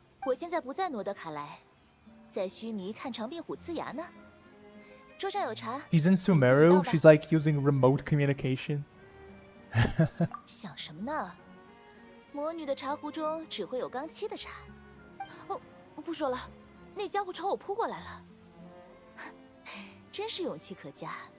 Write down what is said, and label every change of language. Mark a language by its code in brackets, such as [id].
[zh] 我现在不在诺德卡莱，在须弥看长壁虎呲牙呢。桌上有茶。 [en] She's in Sumeru. She's like using remote communication. [zh] 想什么呢？魔女的茶壶中只会有刚沏的茶。哦，不说了，那家伙朝我扑过来了，真是勇气可嘉。